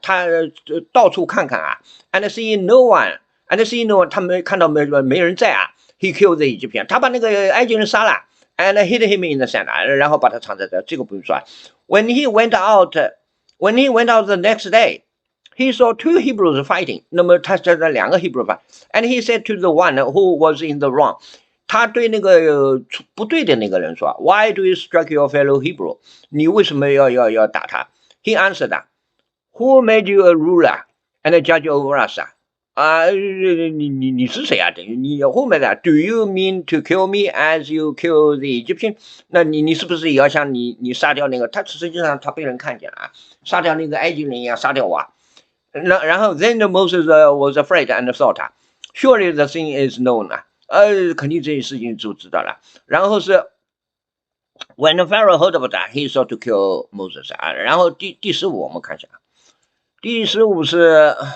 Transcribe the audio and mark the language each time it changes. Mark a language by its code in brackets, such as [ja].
[zh] 他到处看看啊 ， [en] and seeing no one, [zh] 他没看到没人在啊。 [en] He killed the Egyptian. [zh] 他把那个埃及人杀了 ， [en] and hid him in the sand. [zh] 然后把他藏在这个不用说。 [en] When he went out the next day, he saw 2 Hebrews fighting. [zh] 那么他在那2个 [en] Hebrew fight, and he said to the one who was in the wrong. [zh] 他对那个不对的那个人说 ： [en] “Why do you strike your fellow Hebrew？ [zh] 你为什么要打他？” [en] He answered, "Who made you a ruler and a judge over us?" [zh] 你是谁啊？等于你后面的 [en] Do you mean to kill me as you kill the Egyptian？ [zh] 那你是不是也要像你杀掉那个？他实际上他被人看见了啊，杀掉那个埃及人一样杀掉我啊。然后 [en] Then Moses was afraid and thought, surely the thing is known 啊， [zh] 肯定这件事情就知道了。然后是 [en] When Pharaoh heard of that, he sought to kill Moses 啊。 [zh] 然后第15我们看一下，第15是。